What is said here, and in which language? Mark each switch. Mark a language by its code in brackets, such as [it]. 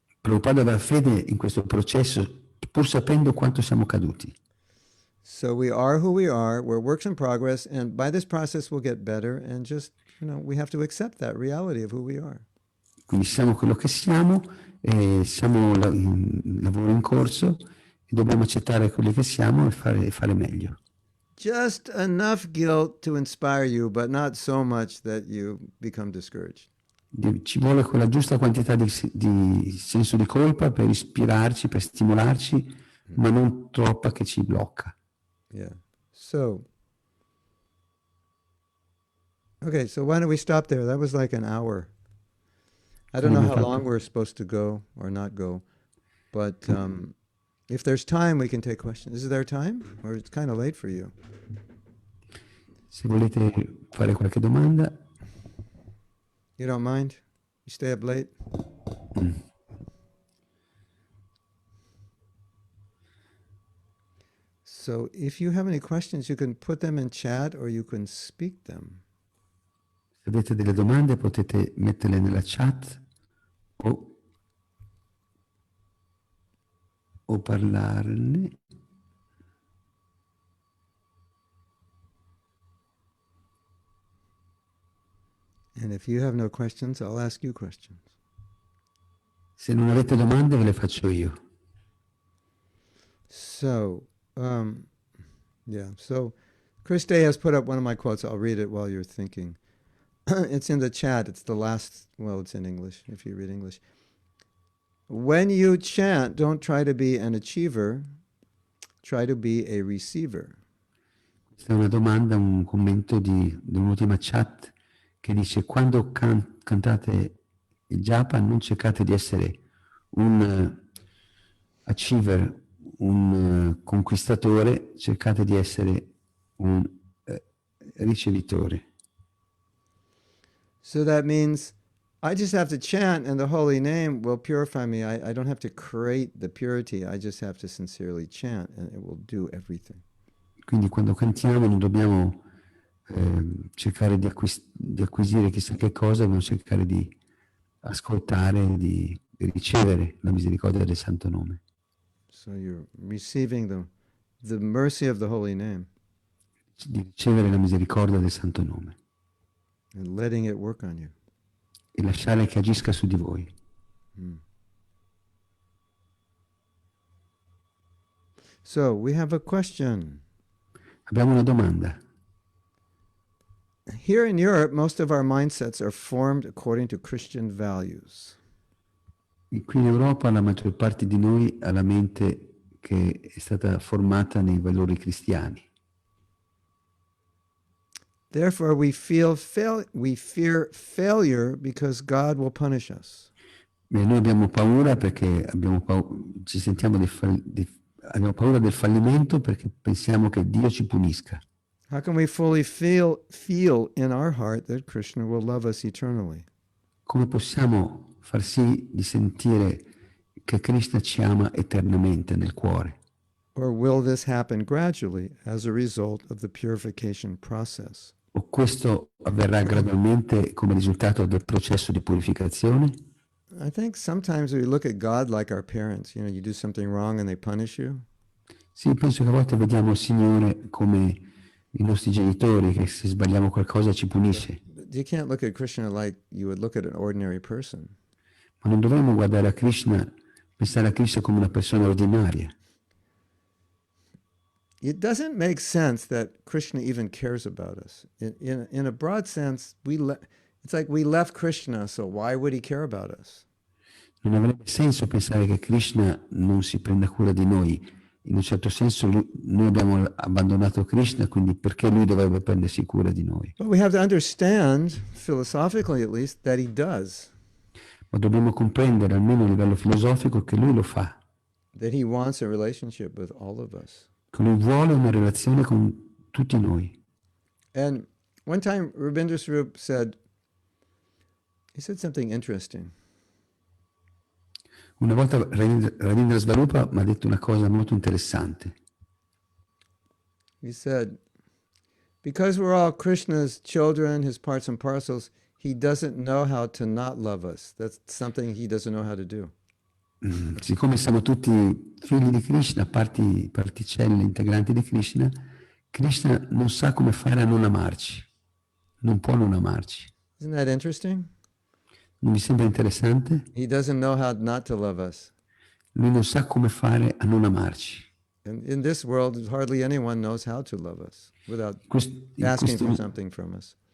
[it] Prabhupada aveva fede in questo processo, pur sapendo quanto siamo caduti. [en] So we are who we are, we're works in progress, and by this process we'll get better, and just, we have to accept that reality of who we are. [it] Quindi siamo quello che siamo, siamo in lavoro in corso, e dobbiamo accettare quelli che siamo e fare meglio. [en] Just enough guilt to inspire you, but not so much that you become discouraged. [it] Ci vuole quella giusta quantità di senso di colpa per ispirarci, per stimolarci, ma non troppa che ci blocca. [en] Yeah. So why don't we stop there? That was like an hour. I don't know how long we're supposed to go or not go, but if there's time, we can take questions. Is there time? Or it's kind of late for you? [it] Se volete fare qualche domanda. [en] You don't mind? You stay up late? So if you have any questions, you can put them in chat or you can speak them. [it] Se avete delle domande potete metterle nella chat o parlarne. [en] And if you have no questions, I'll ask you questions. [it] Se non avete domande ve le faccio io. [en] So, so Chris Day has put up one of my quotes. I'll read it while you're thinking. It's in the chat. It's the last, well, it's in English, if you read English. When you chant, don't try to be an achiever, try to be a receiver. [it] Questa è una domanda, un commento di un'ultima chat che dice: quando cantate il Japa non cercate di essere un achiever, un conquistatore, cercate di essere un ricevitore. [en] So that means I just have to chant and the holy name will purify me. I don't have to create the purity. I just have to sincerely chant and it will do everything. [it] Quindi quando cantiamo non dobbiamo cercare di acquisire chissà che cosa, dobbiamo cercare di ascoltare, di ricevere la misericordia del Santo Nome. [en] So you're receiving the mercy of the holy name [it] Di ricevere la misericordia del Santo Nome [en] and letting it work on you. [it] e lasciare che agisca su di voi. [en] So we have a question. [it] Abbiamo una domanda. [en] Here in Europe, most of our mindsets are formed according to Christian values. [it] Qui in Europa la maggior parte di noi ha la mente che è stata formata nei valori cristiani. [en] Therefore, we fear failure because God will punish us. [it] E noi abbiamo paura perché ci sentiamo abbiamo paura del fallimento perché pensiamo che Dio ci punisca. [en] How can we fully feel in our heart that Krishna will love us eternally? [it] Come possiamo far sì di sentire che Krishna ci ama eternamente nel cuore? [en] Or will this happen gradually as a result of the purification process? [it] O questo avverrà gradualmente come risultato del processo di purificazione? [en] I think sometimes we look at God like our parents. You know, you do something wrong and they punish you. [it] Sì, penso che a volte vediamo il Signore come i nostri genitori, che se sbagliamo qualcosa ci punisce. [en] But you can't look at Krishna like you would look at an ordinary person. [it] Ma non dovremmo guardare a Krishna, pensare a Krishna come una persona ordinaria. [en] It doesn't make sense that Krishna even cares about us. In a broad sense, it's like we left Krishna, so why would he care about us? [it] Non avrebbe senso pensare che Krishna non si prenda cura di noi. In un certo senso noi abbiamo abbandonato Krishna, quindi perché lui dovrebbe prendersi cura di noi? [en] But we have to understand, philosophically at least, that he does. [it] Ma dobbiamo comprendere, almeno a livello filosofico, che lui lo fa. [en] That he wants a relationship with all of us. [it] Che lui vuole una relazione con tutti noi. [en] And one time Rabindra Swarup said something interesting. [it] Una volta Ravindra Swarupa mi ha detto una cosa molto interessante. [en] He said, because we're all Krishna's children, his parts and parcels, he doesn't know how to not love us. That's something he doesn't know how to do. [it] Siccome siamo tutti figli di Krishna, particelle integranti di Krishna, Krishna non sa come fare a non amarci. Non può non amarci. [en] Isn't that interesting? [it] Non vi sembra interessante? [en] He doesn't know how not to love us. [it] Lui non sa come fare a non amarci. [en] And in this world, hardly anyone knows how to love us without asking for something from us.